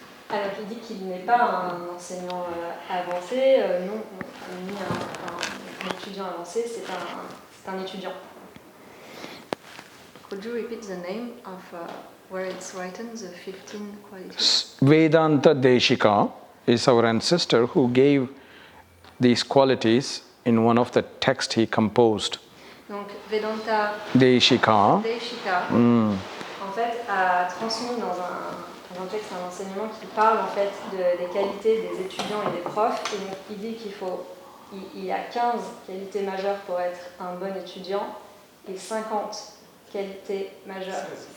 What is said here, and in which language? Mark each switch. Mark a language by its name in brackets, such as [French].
[French] Alors, il dit qu'il n'est pas un enseignant avancé, non, ni un étudiant avancé, c'est un étudiant. [English] Could you repeat the name of where it's written, the 15 qualities? Vedanta Deshika is our ancestor who gave these qualities in one of the texts he composed. [French] Donc, Vedanta Deshika. En fait, a transmis dans un texte un enseignement qui parle en fait des qualités des étudiants et des profs. Et donc, il dit il y a 15 qualités majeures pour être un bon étudiant et 50 qualités majeures.